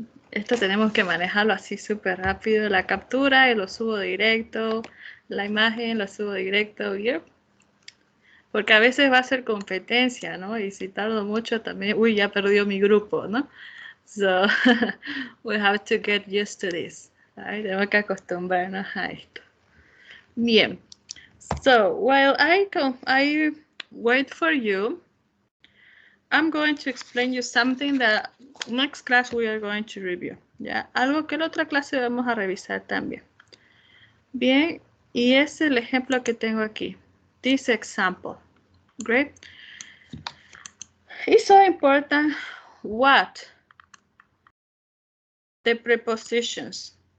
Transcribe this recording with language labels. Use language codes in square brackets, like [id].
[es] Esto tenemos que manejarlo así súper rápido. La captura y lo subo directo. La imagen lo subo directo. Yep. Porque a veces va a ser competencia, ¿no? Y si tardo mucho también, uy, ya perdió mi grupo, ¿no? [en] So, we have to get used to this. Right? [es] Tenemos que acostumbrarnos a esto. Bien. [en] So, while I wait for you, I'm going to explain you something that next class we are going to review. [es] ¿Ya? Algo que en otra clase vamos a revisar también. Bien, y es el ejemplo que tengo aquí. [en] This example. Great. It's so important what the prepositions.